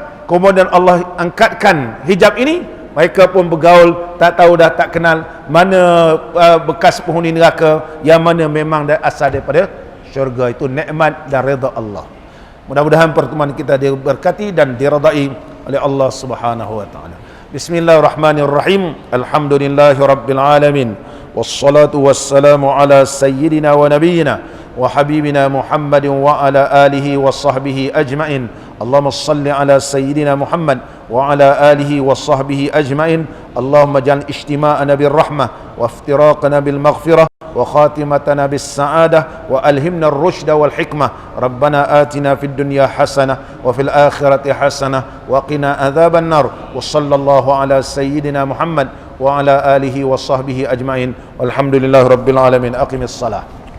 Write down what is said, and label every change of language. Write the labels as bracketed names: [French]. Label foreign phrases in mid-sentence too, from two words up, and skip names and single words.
[Malay] Kemudian Allah angkatkan hijab ini, mereka pun bergaul, tak tahu dah, tak kenal mana bekas penghuni neraka, yang mana memang asal daripada syurga. Itu nikmat dan redha Allah. Mudah-mudahan pertemuan kita diberkati dan diredai oleh Allah [Arabic] سبحانه وتعالى. بسم الله الرحمن الرحيم. الحمد لله رب العالمين. والصلاة والسلام على سيدنا ونبينا وحبيبنا محمد وعلى آله وصحبه أجمعين. اللهم صل على سيدنا محمد وعلى آله وصحبه أجمعين. اللهم اجعل اجتماعنا بالرحمة وافتراقنا بالمغفرة وخاتمتنا بالسعادة وألهمنا الرشد والحكمة. ربنا آتنا في الدنيا حسنة وفي الآخرة حسنة وقنا عذاب النار. وصلى الله على سيدنا محمد وعلى آله وصحبه أجمعين. والحمد لله رب العالمين. أقيموا الصلاة.